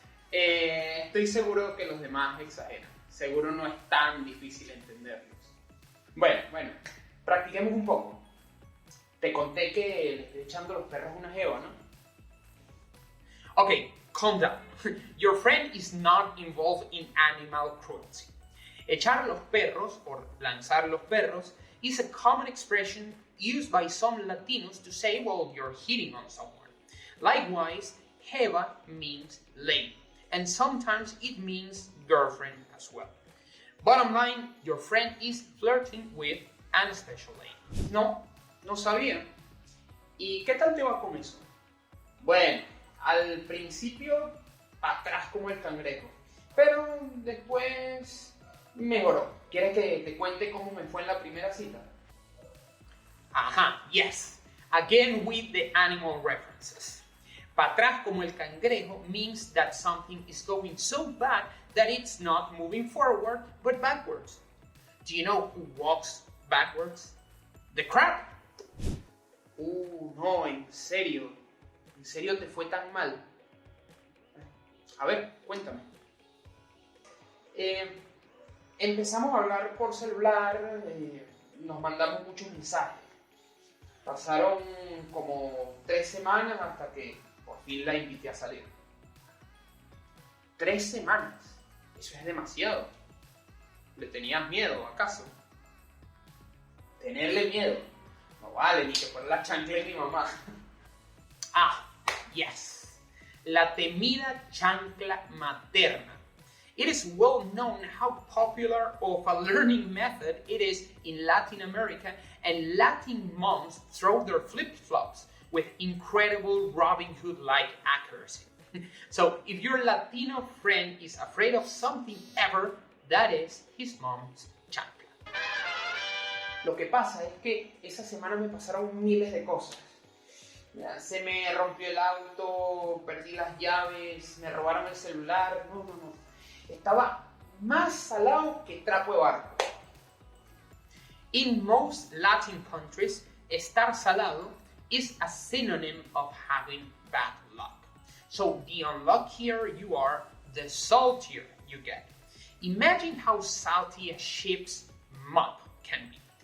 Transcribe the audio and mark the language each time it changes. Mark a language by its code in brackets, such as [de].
[es] Estoy seguro que los demás exageran. Seguro no es tan difícil entenderlos. Bueno, practiquemos un poco. Te conté que le estoy echando los perros una Jeva, ¿no? [en] Okay, calm down. Your friend is not involved in animal cruelty. Echar los perros, or lanzar los perros, is a common expression used by some Latinos to say, well, you're hitting on someone. Likewise, Jeva means lady, and sometimes it means girlfriend as well. Bottom line, your friend is flirting with an special lady. [es] No sabía. ¿Y qué tal te va con eso? Bueno, al principio, atrás como el cangrejo, pero después mejoró. ¿Quieres que te cuente cómo me fue en la primera cita? [en] Ajá, yes. Again with the animal references. [es] Pa' atrás como el cangrejo [en] means that something is going so bad that it's not moving forward but backwards. Do you know who walks backwards? The crab. [es] No, en serio te fue tan mal. A ver, cuéntame. Empezamos a hablar por celular, nos mandamos muchos mensajes. Pasaron como 3 semanas hasta que por fin la invité a salir. 3 semanas, eso es demasiado. ¿Le tenías miedo, acaso? Tenerle miedo. No vale, ni que fuera la chancla de mi mamá. [en] Ah, yes. [es] La temida chancla materna. [en] It is well known how popular of a learning method it is in Latin America, and Latin moms throw their flip-flops with incredible Robin Hood-like accuracy. So if your Latino friend is afraid of something ever, that is his mom's chancla. [es] Lo que pasa es que esa semana me pasaron miles de cosas. Se me rompió el auto, perdí las llaves, me robaron el celular. No. Estaba más salado que trapo de barco. [en] In most Latin countries, estar salado is a synonym of having bad luck. So the unluckier you are, the saltier you get. Imagine how salty a ship's mop can be.